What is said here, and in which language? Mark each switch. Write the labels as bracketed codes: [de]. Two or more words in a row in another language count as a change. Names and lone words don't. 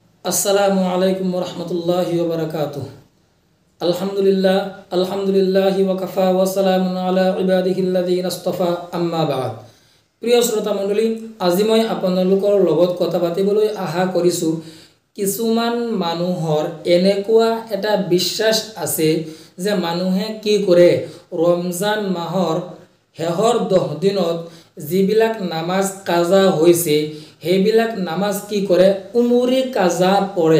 [ar] السلام عليكم ورحمة الله و بركاته. الحمد لله الحمد لله و كفى و سلام على عباده الذين اصطفى أما بعد. [as] প্ৰিয় শ্ৰোতা মণ্ডলী, আজি মই আপোনালোকৰ লগত কথা পাতিবলৈ আশা কৰিছোঁ। কিছুমান মানুহৰ এনেকুৱা এটা বিশ্বাস আছে যে মানুহে কি কৰে, ৰমজান মাহৰ শেষৰ 10 দিনত যিবিলাক নামাজ কাজা হৈছে সেইবিলাক নামাজ কি কৰে, উমৰি কাজা পড়ে।